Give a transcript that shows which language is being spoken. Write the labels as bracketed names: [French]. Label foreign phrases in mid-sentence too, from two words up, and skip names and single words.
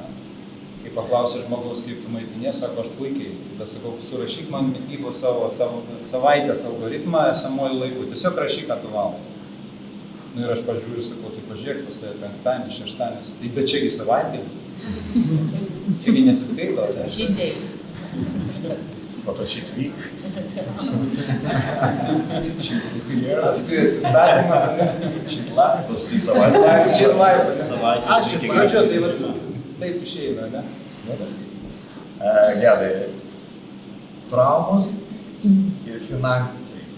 [Lithuanian] Kai paklausė žmogaus, kaip tu maitinies, sako, aš puikiai, tada sakau, surašyk man mitybos savo savaitės algoritmą esamuoju laiku, tiesiog rašyk, ką tu valgai. Ir aš pažiūriu, sakau, tai pažiūrėk, pas tai penktadienį, šeštadienį, tai bet čiagi savaitgalis. Čiagi nesiskaito, tai? [English] Cheat day. [Lithuanian] Po to [English] cheat week. [Lithuanian] Paskui atsistatymas, [English] Cheat life. [Lithuanian] paskui savaitės. [English] Cheat life. [Lithuanian] Savaitės Ačiū, reikia tai grįžti. taip išeina, ne? Gedai, traumos ir finansai.